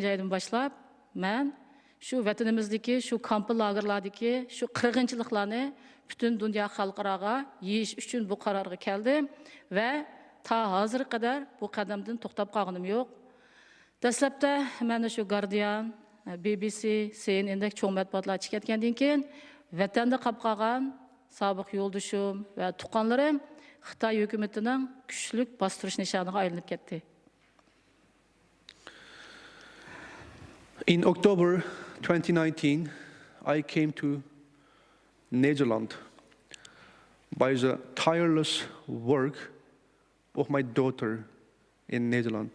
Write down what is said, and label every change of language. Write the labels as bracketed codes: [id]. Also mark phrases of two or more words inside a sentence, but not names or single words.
[uz] aydan boshlab men shu vatanimizdagi, shu kamp lagerlardagi shu qirg'inchiliklarni butun dunyo xalqaroga yeyish uchun bu qarorga keldim va ta hozirga qadar bu qadamdan to'xtab qolganim yo'q. Dastlabda mana shu Guardian, BBC, CNN'dek cho'ng matbuotlar chiqayotgandan keyin vatanda qolib qolgan sobiq yo'ldoshim va tuqqanlarim Xitoy hukumatining kuchli bostirish nishoniga aylanib ketdi. [en] In October 2019, I came to Netherlands by the tireless work of my daughter in Netherlands.